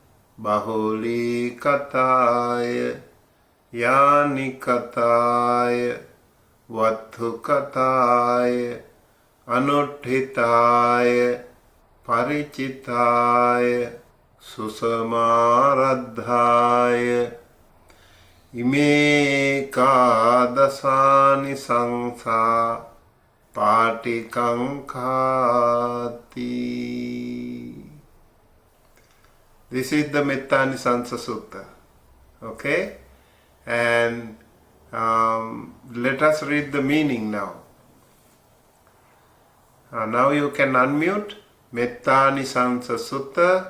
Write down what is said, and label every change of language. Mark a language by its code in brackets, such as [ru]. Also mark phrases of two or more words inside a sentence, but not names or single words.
[pi] bahulikataya yanikataya vathukataya anuttitaya paricitaya susamaradhaya ime kadasani sangsa patikankhati. [en] This is the Mettani Sansa Sutta. Okay? And let us read the meaning now. Now you can unmute. Mettani Sansa Sutta.